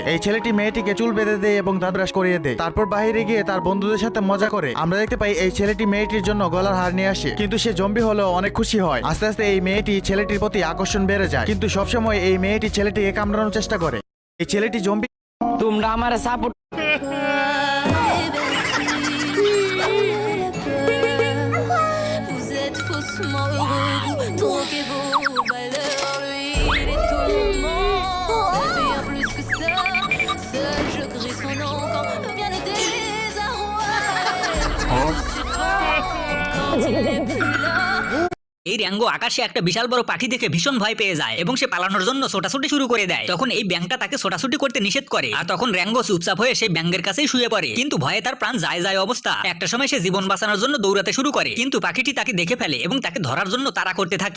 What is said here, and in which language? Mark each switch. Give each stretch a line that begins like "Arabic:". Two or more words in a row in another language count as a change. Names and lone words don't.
Bangla: এই ছেলেটি মেয়েটিকে চুল বেঁধে দেয় এবং দাঁত ব্রাশ করিয়ে দেয়। তারপর বাইরে গিয়ে তার বন্ধুদের সাথে মজা করে। আমরা দেখতে পাই এই ছেলেটি মেয়েটির জন্য গলার হার নিয়ে আসে, কিন্তু সে জম্বি হলেও অনেক খুশি হয়। আস্তে আস্তে এই মেয়েটি ছেলেটির প্রতি আকর্ষণ বেড়ে যায়, কিন্তু সবসময় এই মেয়েটি ছেলেটিকে কামড়ানোর চেষ্টা করে। এই ছেলেটি জম্বি। তোমরা আমার সাপোর্ট
French: Vous êtes faussement heureux, vous troquez vos valeurs, lui il est tout le monde, bien plus que ça, seul je crie son nom quand vient le désarroi, quand il est plus là.
Bangla: এই র্যাঙ্গো আকাশে একটা বিশাল বড় পাখি দেখে ভীষণ ভয় পেয়ে যায় এবং সে পালানোর জন্য ছোটাছুটি শুরু করে দেয়। তখন এই ব্যাঙটা তাকে ছোটাছুটি করতে নিষেধ করে আর তখন র্যাঙ্গো চুপচাপ হয়ে সেই ব্যাঙের কাছেই শুয়ে পড়ে, কিন্তু ভয়ে তার প্রাণ যায় যায় অবস্থা। একটা সময় সে জীবন বাঁচানোর জন্য দৌড়াতে শুরু করে, কিন্তু পাখিটি তাকে দেখে ফেলে এবং তাকে ধরার জন্য তাড়া করতে থাকে।